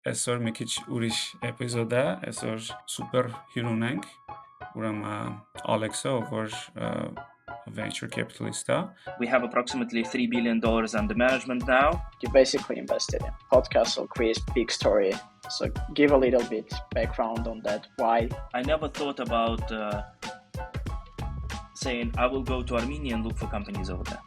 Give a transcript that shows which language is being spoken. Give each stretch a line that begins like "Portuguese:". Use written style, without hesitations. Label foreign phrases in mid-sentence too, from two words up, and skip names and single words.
Armenian: այսօր մի քիչ ուրիշ էպիզոդ է, այսօր սուպեր հյուրուն ենք, ուրեմն Ալեքսը, որ
English: venture capitalist
Armenian: է։
English: We have approximately $3 billion under management now. You basically invested in Podcastle, Krisp, BigStory. So give a little bit background on that. Why? I never thought about saying I will go to Armenia and look for companies over there.